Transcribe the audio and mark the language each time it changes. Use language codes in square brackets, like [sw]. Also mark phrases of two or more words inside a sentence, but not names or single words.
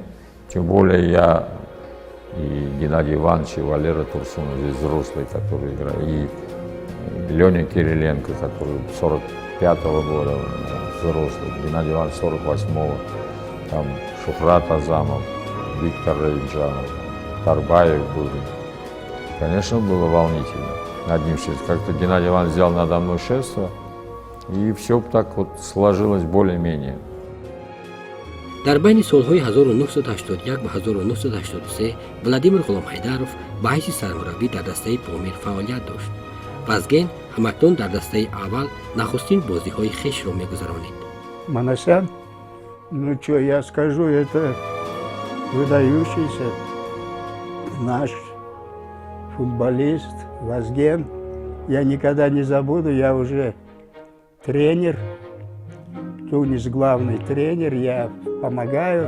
[ru] Тем более я и Геннадий Иванович, и Валера Турсунов, здесь взрослые, которые играют, и Леня Кириленко, который 45-го года взрослый, Геннадий Иванович 48-го, там Шухрат Азамов, Виктор Равиджанов, Тарбаев был. Конечно, было волнительно. Над ним шесть. Как-то Геннадий Иванович взял надо мной шефство, и все так вот сложилось более-менее. [tg] дар байни солҳои 1981 ва 1983 Владимир Ғуломҳайдаров ба ҳайси сармураббӣ дар дастаи Помир фаъолият дошт. Вазген ҳамакнун дар дастаи аввал нахустин бозиҳои хешро мегузаронид. [ru] Манасян, ну что я скажу, это выдающийся наш футболист Вазген. Я никогда не забуду, я уже тренер, Тунис главный тренер, я помогаю.